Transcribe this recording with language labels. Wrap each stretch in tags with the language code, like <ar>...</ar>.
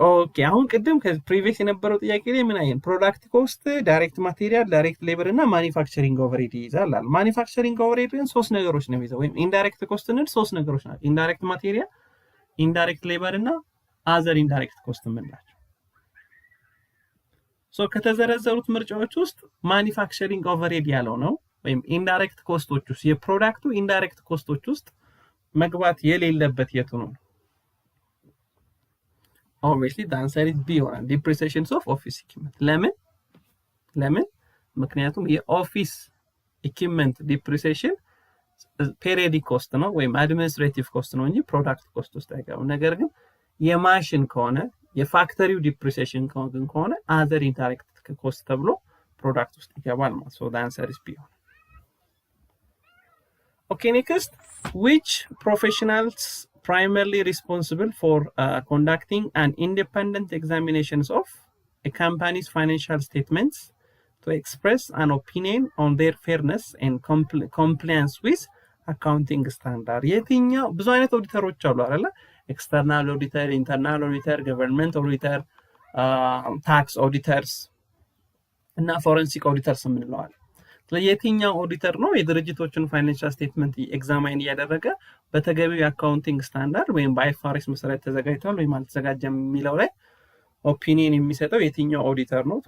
<am>Okay, አሁን ቅድም ከፕሪቪየስ የነበረው ጥያቄ ላይ ምን አይን ፕሮዳክት ኮስት፣ ዳይሬክት ማቴሪያል፣ ዳይሬክት ሌበር እና ማኒፋክቸሪንግ ኦቨርሄድ ይይዛል። ማኒፋክቸሪንግ ኦቨርሄድ ግን ሶስት ነገሮች ነው የሚይዘው ወይም ኢንዳይሬክት ኮስት እንል ሶስት ነገሮች ናቸው። ኢንዳይሬክት ማቴሪያል፣ ኢንዳይሬክት ሌበር እና አዘር ኢንዳይሬክት ኮስት የምንላቸው። ሶ ከተዘረዘሩት ምርጫዎች ውስጥ ማኒፋክቸሪንግ ኦቨርሄድ ያለው ነው ወይም ኢንዳይሬክት ኮስቶች ውስጥ የፕሮዳክቱ ኢንዳይሬክት ኮስቶች ውስጥ መግባት የሌለበት የቱ ነው?</am> <en>obviously the answer is B</en> <am>ይሆናል።</am> <en>depreciations of office equipment።</en> <am>ለምን? ምክንያቱም የኦፊስ ኢኩዊፕመንት ዲፕሪሲዬሽን ፔሪዮዲክ ኮስት ነው ወይም አድሚኒስትሬቲቭ ኮስት ነው እንጂ ፕሮዳክት ኮስት ውስጥ አይገባም። ነገር ግን የማሽን ከሆነ የፋክተሪው ዲፕሪሲዬሽን ከሆነ</am> <en>other indirect</en> <am>ኮስት ተብሎ ፕሮዳክት ውስጥ ይገባል ማለት ነው።</am> <en>so the answer is B</en> <am>ይሆናል።</am> <en>Okay, next, which professionals primarily responsible for conducting an independent examinations of a company's financial statements to express an opinion on their fairness and compliance with accounting standard?</en> <am>የትኛው ብዙ አይነት ኦዲተሮች አሉ አይደለ? ኤክስተርናል ኦዲተር፣ ኢንተርናል ኦዲተር፣ ገቨርንመንት ኦዲተር፣ ታክስ ኦዲተርስ እና ፎረንሲክ ኦዲተርስ የምንለዋል። የትኛው ኦዲተር ነው የድርጅቶችን ፋይናንሻል ስቴትመንት ኤግዛማይን እያደረገ በተገቢው የአካውንቲንግ ስታንዳርድ ወይም በአይኤፍአርኤስ መሰረት ተዘጋጅቷል ወይም አልተዘጋጀም የሚለው ላይ ኦፒኒየን የሚሰጠው የትኛው ኦዲተር ነው?</am>